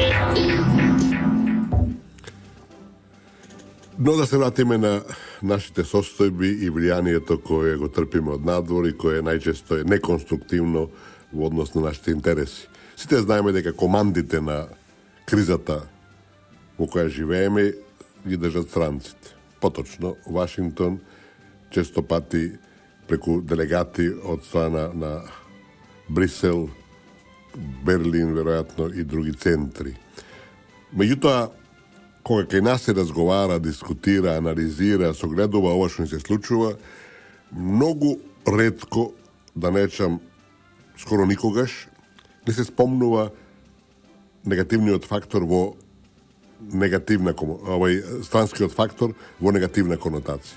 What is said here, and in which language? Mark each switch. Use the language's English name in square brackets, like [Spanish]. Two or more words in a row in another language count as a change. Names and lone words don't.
[Macedonian] Но да се вратиме на нашите состојби и влијанието кое го трпиме од надвор и кое најчесто е неконструктивно во однос на нашите интереси. Сите знаеме дека командите на кризата во која живееме ги држат странците. Поточно, Вашингтон често пати преку делегати од страна на Brisel, Berlin, вероватно и други центри. Међутим, кога кај нас се разговара, дискутира, анализира, согледува ово што се случува, многу редко, да нечам скоро никогаш, не се спомнува негативниот фактор во негативна, странскиот фактор во негативна конотација.